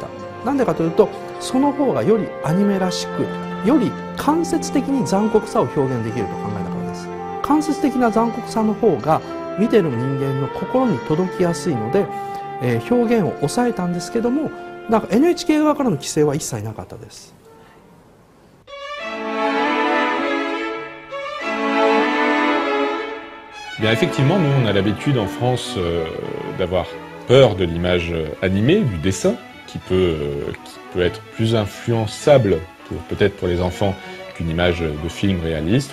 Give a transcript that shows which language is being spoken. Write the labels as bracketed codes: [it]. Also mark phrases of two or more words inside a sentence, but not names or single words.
[ja] なんでかというと、その方がよりアニメらしく、より間接的に残酷さを表現できると考えたからです。間接的な残酷さの方が見てる人間の心に届きやすいので、表現を抑えたんですけども、なんか NHK 側からの規制は一切なかったです。 [fr] Bien, effectivement, nous, on a l'habitude en France d'avoir peur de l'image animée, du dessin, qui peut être plus influençable, peut-être pour les enfants, qu'une image de film réaliste.